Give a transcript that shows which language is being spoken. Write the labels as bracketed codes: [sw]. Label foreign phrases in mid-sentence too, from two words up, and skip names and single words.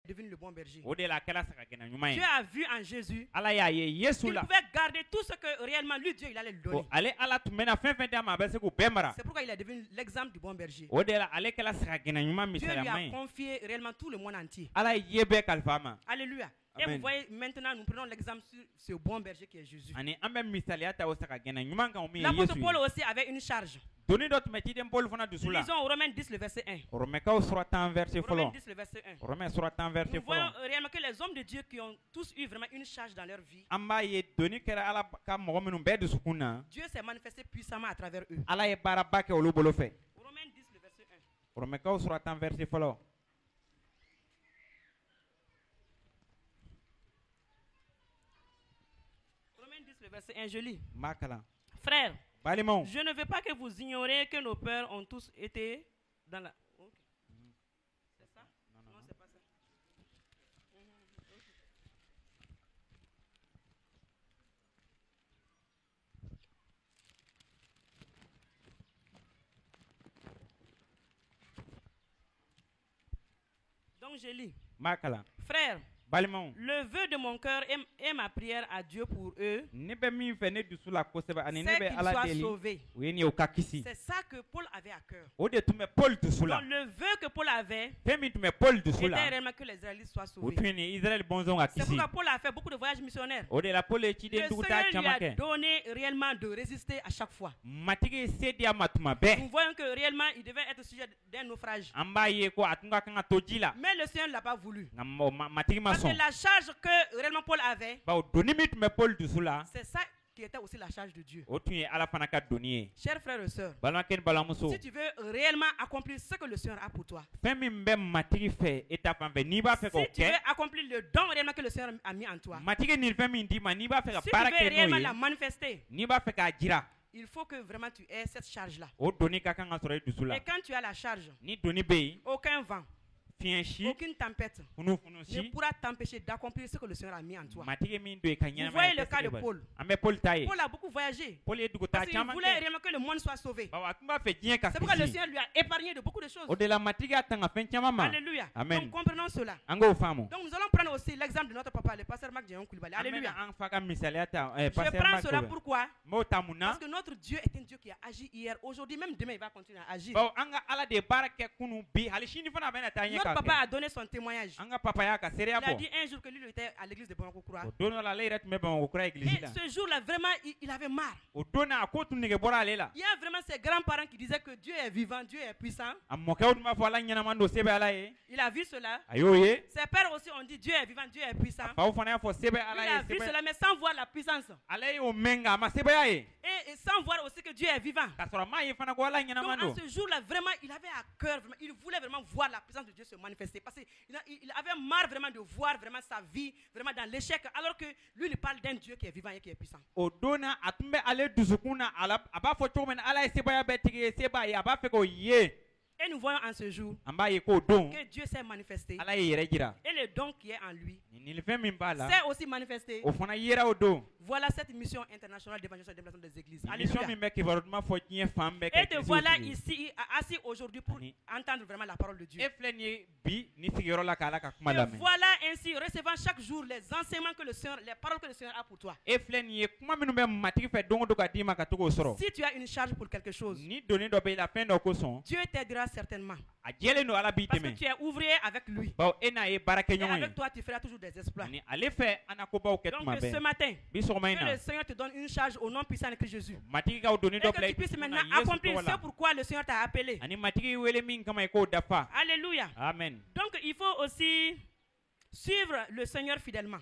[fr] devenu le bon berger. [bm] O de la kɛla sagagɛnna ɲuman [fr] Dieu [bm] ye. [fr] a vu en Jésus [bm] Ala y'a ye Yesu [fr] qu'il [bm] la. [fr] pouvait garder tout ce que réellement lui, Dieu, il allait lui donner. [bm] O ale Ala tun bɛna fɛn fɛn d'a ma a bɛ se k'o bɛɛ mara. [fr] C'est pourquoi il est devenu l'exemple du bon berger. [bm] O de la ale kɛla sagagɛnna ɲuman [fr] Dieu lui [bm] misaliyaman a ye. [fr] confié réellement tout le monde entier. [bm] Ala ye ye bɛɛ kalifa a ma. [fr] Alléluia. Et [bm] Amen. [fr] vous voyez, maintenant, nous prenons l'exemple sur ce bon berger qui est Jésus. [bm] Ani an bɛ misaliya ta o sagagɛnna ɲuman kan o min ye [fr] L'apôtre [bm] Yesu [fr] Paul [bm] ye. [fr] aussi avait une charge. [bm] Doni dɔ tun bɛ ciden Paul fana dusu la. [fr] Lisons Romains 10, le verset 1. [bm] Rɔmɛkaw sura 10 verset [fr] Romains [bm] fɔlɔ. [fr] 10, le verset 1. [bm] Rɔmɛ sura 10 verset [fr] Nous voyons [bm] fɔlɔ. [fr] réellement que les hommes de Dieu qui ont tous eu vraiment une charge dans leur vie, [bm] An b'a ye doni kɛra Ala ka mɔgɔ minnu bɛɛ dusukun na. [fr] Dieu s'est manifesté puissamment à travers eux. [bm] Ala ye baaraba kɛ olu bolo fɛ. [fr] Romains 10, le verset 1. [bm] Rɔmɛkaw sura 10 verset fɔlɔ. [fr] Romains 10, le verset 1, je lis. [bm] N b'a kalan. [fr] Frères, [bm] Balimaw. [fr] je ne veux pas que vous ignoriez que nos pères ont tous été dans la... Ok. C'est ça? Non, c'est pas ça. Donc je lis. [bm] N b'a kalan. [fr] Frères, [bm] Balimaw. [fr] le vœu de mon cœur et ma prière à Dieu pour eux, [bm] Ne bɛ min fɛ ne dusu la kosɛbɛ ani ne [fr] c'est [bm] bɛ [fr] qu'ils [bm] Ala [fr] soient [bm] deli [fr] sauvés. [bm] o ye nin ye o ka kisi. [fr] C'est ça que Paul avait à cœur. [bm] O de tun bɛ Paul dusu la. [fr] Donc le vœu que Paul avait [bm] Fɛn min tun bɛ Paul dusu [fr] était [bm] la [fr] réellement que les Israélites soient [bm] o [fr] sauvés. [bm] tun ye nin Israɛl bɔnsɔnw ka [fr] C'est [bm] kisi. [fr] pourquoi Paul a fait beaucoup de voyages missionnaires. [bm] O de la Paul ye [fr] Le [bm] ciden dugu [fr] Seigneur [bm] taa [fr] lui [bm] caman a kɛ. [fr] donné réellement de résister à chaque fois. [bm] Matigi ye se di a ma tuma [fr] Nous [bm] bɛɛ. [fr] voyons que réellement il devait être sujet d'un naufrage. [bm] An b'a ye ko a tun ka kan ka to ji la. [fr] Mais le Seigneur ne l'a pas voulu. [bm] Nka matigi ma [fr] Parce que [bm] sɔn. [fr] la charge que réellement Paul avait, [bm] Bawo doni min tun bɛ Paul dusu la [fr] c'est ça qui était aussi la charge de Dieu. [bm] o tun ye Ala fana ka doni ye. [fr] Chers frères et sœurs, [bm] Balimakɛ ni balimamuso. [fr] si tu veux réellement accomplir ce que le Seigneur a pour toi, [bm] Fɛn min bɛ matigi fɛ e ta fan fɛ n'i b'a fɛ k'o [fr] si tu veux [bm] kɛ. [fr] accomplir le don réellement que le Seigneur a mis en toi, [bm] Matigi nin fɛn min d'i ma n'i b'a fɛ ka [fr] si tu [bm] baara [fr] veux [bm] kɛ [fr] réellement [bm] n'o la ye [fr] manifester, [bm] n'i b'a fɛ k'a jira [fr] il faut que vraiment tu aies cette charge-là. [bm] o doni ka kan ka sɔrɔ i dusu la. [fr] Et quand tu as la charge, [bm] Ni doni bɛ yen [fr] aucun vent, [bm] fiɲɛ si [fr] aucune tempête [bm] funufunu [fr] ne [bm] si [fr] pourra t'empêcher d'accomplir ce que le Seigneur a mis en toi. [bm] matigi min don i ka [fr] Vous voyez [bm] ɲɛnamaya [fr] le cas de [bm] kɛsigi [fr] Paul. [bm] an bɛ Paul ta ye. [fr] Paul a beaucoup voyagé. [bm] Paul ye dugu taa [fr] Parce qu'il [bm] caman [fr] voulait [bm] kɛ. [fr] réellement que le monde soit sauvé. [bm] Bawo a tun b'a fɛ diɲɛ ka [fr] C'est pourquoi le [bm] kisi. [fr] Seigneur lui a épargné de beaucoup de choses. [bm] O de la matigi y'a tanga fɛn caman ma. [fr] Alléluia. [bm] Amen. [fr] Donc comprenons cela. [bm] An k'o faamu. [fr] Donc nous allons prendre aussi l'exemple de notre papa, le pasteur Marc Dion Koulibaly. [bm] An bɛna [fr] Alléluia. [bm] an fa ka misaliya ta [fr] Je [bm] pasteur [fr] prends [bm] Marc [fr] cela [bm] Kobɛ. [fr] pourquoi? [bm] N b'o ta mun na. [fr] Parce que notre Dieu est un Dieu qui a agi hier, aujourd'hui, même demain, il va continuer à agir. [bm] Bawo an ka Ala de ye baara kɛ kunun bi hali sini fana a bɛna taa ɲɛ [fr] Notre [bm] k'a [fr] papa [bm] kɛ. [fr] a donné son témoignage. [bm] An ka papa y'a ka seereya [fr] Il a [bm] bɔ. [fr] dit un jour que lui il était à l'église de Bamako-Koura. [bm] O don dɔ la ale yɛrɛ tun bɛ Bamakɔ kura église [fr] Et [bm] la. [fr] ce jour-là, vraiment, il avait marre. [bm] O don na a ko tun nege bɔra ale la. [fr] Il y a vraiment ses grands-parents qui disaient que Dieu est vivant, Dieu est puissant. [bm] A mɔkɛw dun b'a fɔ Ala ɲɛnaman don se bɛ Ala ye. [fr] Il a vu cela. [bm] A y'o ye. [fr] Ses pères aussi ont dit Dieu est vivant, Dieu est puissant. [bm] Faw fana y'a fɔ se bɛ [fr] Lui, [bm] Ala [fr] il a [bm] ye. [fr] vu [bm] Se bɛ [fr] cela, mais sans voir la puissance. [bm] ale y'o mɛn nka a ma sebaya ye. [fr] Et sans voir aussi que Dieu est vivant. [bm] K'a sɔrɔ maa ye fana ko Ala [fr] Donc [bm] ɲɛnaman [fr] en [bm] don. [fr] ce jour-là, vraiment, il avait à cœur, vraiment, il voulait vraiment voir la puissance de Dieu se manifester. Parce qu'il avait marre vraiment de voir vraiment sa vie, vraiment dans l'échec, alors que lui, il parle d'un Dieu qui est vivant et qui est puissant. [bm] O don na a tun bɛ ale dusukun na a b'a fɔ cogo min na Ala ye sebaya bɛɛ tigi ye se b'a ye a b'a fɛ k'o ye. [fr] Et nous voyons en ce jour [bm] An b'a ye k'o don [fr] que Dieu s'est manifesté. [bm] Ala ye yɛrɛ jira. [fr] Et le don qui est en lui [bm] Nin fɛn min b'a la [fr] s'est aussi manifesté. [bm] o fana yera o don. [fr] Voilà cette mission internationale d'évangélisation et de développement des églises. [bm] Mission [fr] Alléluia. [bm] min bɛ kibaru duman fɔ diɲɛ fan bɛɛ [fr] Et [bm] kɛ [fr] te voilà ici, assis aujourd'hui pour entendre vraiment la parole de Dieu. [bm] E filɛ nin ye bi ni sigiyɔrɔ la k'Ala ka kuma [fr] Et [bm] lamɛn. [fr] voilà ainsi recevant chaque jour les enseignements que le Seigneur, les paroles que le Seigneur a pour toi. [bm] E filɛ nin ye kuma minnu bɛ matigi fɛ don o don ka d'i ma ka to k'o sɔrɔ. [fr] Si tu as une charge pour quelque chose, [bm] Ni doni dɔ bɛ i la fɛn dɔ kosɔn [fr] Dieu t'aidera certainement. [bm] a jɛlen don Ala b'i [fr] Parce que [bm] dɛmɛ. [fr] tu es ouvrier avec lui. [bm] Bawo e n'a ye baara kɛ [fr] Et [bm] ɲɔgɔn [fr] avec [bm] ye. [fr] toi, tu feras toujours des exploits. [bm] Ani ale fɛ an na kobaw kɛ [fr] Donc [bm] tuma [fr] ce [bm] bɛɛ. [fr] matin, [bm] Bi sɔgɔma in [fr] que [bm] na [fr] le Seigneur te donne une charge au nom puissant de Christ Jésus. [bm] matigi k'aw doni [fr] Et [bm] dɔ [fr] que [bm] bila [fr] tu [bm] i [fr] puisses [bm] dusukun na [fr] maintenant [bm] Yesu [fr] accomplir [bm] tɔgɔ [fr] ce [bm] la. [fr] pourquoi le Seigneur t'a appelé. [bm] Ani matigi wele min kama i k'o dafa. [fr] Alléluia. [bm] Amen. [fr] Donc il faut aussi suivre le Seigneur fidèlement.